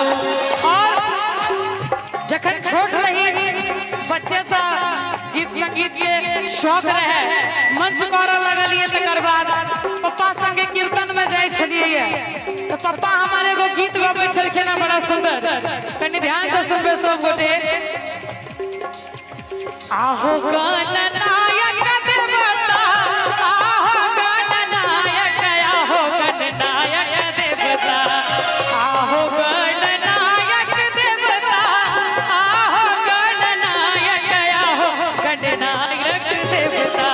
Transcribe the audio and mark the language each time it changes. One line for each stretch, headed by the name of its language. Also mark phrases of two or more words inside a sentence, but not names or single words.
Maithili: और जखन छोट रही बच्चे सा गीत संगीत के शौक रहे मंच कर लगलिए तकर बाद पप्पा संगे कीर्तन में जाय छलिए तो पप्पा हमारे एगो गीत गाबै छलखिन बड़ा सुंदर। कनी ध्यान से सुनबे सब गोटे। आहो गणनायक देवता आहो गणनायक आहो गणनायक देवता आहो गणनायक देवता आहो गणनायक आहो गणनायक देवता।